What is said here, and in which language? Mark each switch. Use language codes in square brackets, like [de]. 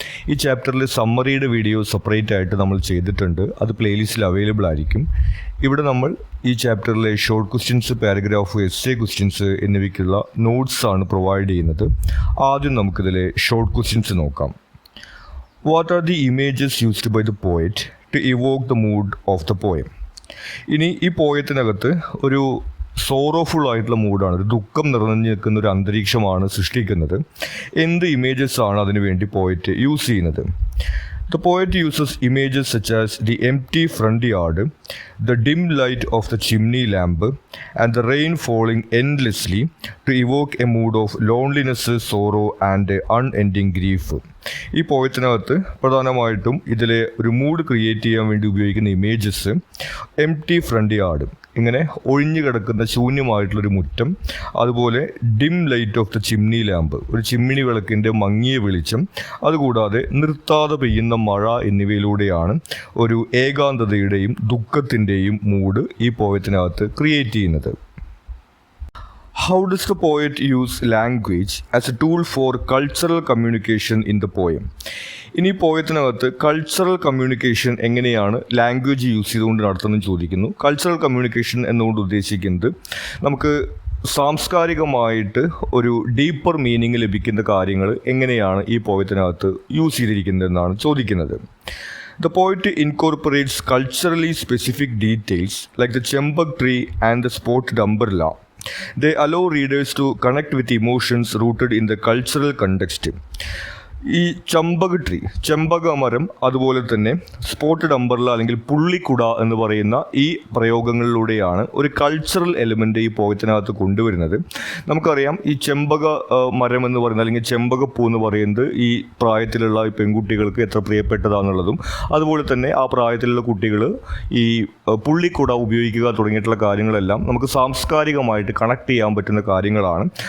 [ml] ഈ ചാപ്റ്ററിലെ സമ്മറിയുടെ video separate ആയിട്ട് നമ്മൾ ചെയ്തിട്ടുണ്ട്. അത് പ്ലേലിസ്റ്റിൽ അവൈലബിൾ ആയിരിക്കും. ഇവിടെ നമ്മൾ ഈ ചാപ്റ്ററിലെ short questions, paragraph, essay questions എന്നിവയ്ക്കുള്ള നോട്ട്സ് ആണ് പ്രൊവൈഡ് ചെയ്യുന്നത്. ആദ്യം നമുക്കിതിലെ ഷോർട്ട് ക്വസ്റ്റ്യൻസ് നോക്കാം. [en] What are the images used by the poet to evoke the mood of the poem? [ml] ഇനി ഈ പോയത്തിനകത്ത് ഒരു സോറോഫുൾ ആയിട്ടുള്ള മൂഡാണ്, ഒരു ദുഃഖം നിറഞ്ഞു നിൽക്കുന്ന ഒരു അന്തരീക്ഷമാണ് സൃഷ്ടിക്കുന്നത്. എന്ത് ഇമേജസ് ആണ് അതിനു വേണ്ടി പോയറ്റ് യൂസ് ചെയ്യുന്നത്? [en] The poet uses images such as the empty front yard, the dim light of the chimney lamp, and the rain falling endlessly to evoke a mood of loneliness, sorrow, and unending grief. [ml] ഈ പോയത്തിനകത്ത് പ്രധാനമായിട്ടും ഇതിലെ ഒരു mood create ചെയ്യാൻ വേണ്ടി ഉപയോഗിക്കുന്ന images [en] empty front yard, [ml] ഇങ്ങനെ ഒഴിഞ്ഞു കിടക്കുന്ന ശൂന്യമായിട്ടുള്ളൊരു മുറ്റം, അതുപോലെ [en] dim light of the chimney lamp, [ml] ഒരു ചിമ്മിണി വിളക്കിൻ്റെ മങ്ങിയ വെളിച്ചം, അതുകൂടാതെ നിർത്താതെ പെയ്യുന്ന മഴ എന്നിവയിലൂടെയാണ് ഒരു ഏകാന്തതയുടെയും ദുഃഖത്തിൻ്റെയും മൂഡ് ഈ പോയത്തിനകത്ത് ക്രിയേറ്റ് ചെയ്യുന്നത്. [en] How does the poet use language as a tool for cultural communication in the poem? [ml] ഇനി പോയത്തിനകത്ത് കൾച്ചറൽ കമ്മ്യൂണിക്കേഷൻ എങ്ങനെയാണ് ലാംഗ്വേജ് യൂസ് ചെയ്തുകൊണ്ട് നടത്തുന്നതെന്ന് ചോദിക്കുന്നു. കൾച്ചറൽ കമ്മ്യൂണിക്കേഷൻ എന്നുകൊണ്ട് ഉദ്ദേശിക്കുന്നത് നമുക്ക് സാംസ്കാരികമായിട്ട് ഒരു ഡീപ്പർ മീനിങ് ലഭിക്കുന്ന കാര്യങ്ങൾ എങ്ങനെയാണ് ഈ പോയത്തിനകത്ത് യൂസ് ചെയ്തിരിക്കുന്നതെന്നാണ് ചോദിക്കുന്നത്. [en] The poet incorporates culturally specific details like the chembak tree and the spotted umbrella. They allow readers to connect with emotions rooted in the cultural context. [ml] ഈ ചെമ്പക മരം, അതുപോലെ തന്നെ സ്പോട്ടഡ് അംബർല അല്ലെങ്കിൽ പുള്ളിക്കുട എന്ന് പറയുന്ന ഈ പ്രയോഗങ്ങളിലൂടെയാണ് ഒരു കൾച്ചറൽ എലിമെൻ്റ് ഈ പോയത്തിനകത്ത് കൊണ്ടുവരുന്നത്. നമുക്കറിയാം, ഈ ചെമ്പക മരം എന്ന് പറയുന്നത് അല്ലെങ്കിൽ ചെമ്പകപ്പൂ എന്ന് പറയുന്നത് ഈ പ്രായത്തിലുള്ള ഈ പെൺകുട്ടികൾക്ക് എത്ര പ്രിയപ്പെട്ടതാണെന്നുള്ളതും, അതുപോലെ തന്നെ ആ പ്രായത്തിലുള്ള കുട്ടികൾ ഈ പുള്ളിക്കുട ഉപയോഗിക്കുക തുടങ്ങിയിട്ടുള്ള കാര്യങ്ങളെല്ലാം നമുക്ക് സാംസ്കാരികമായിട്ട് കണക്ട് ചെയ്യാൻ പറ്റുന്ന കാര്യങ്ങളാണ്.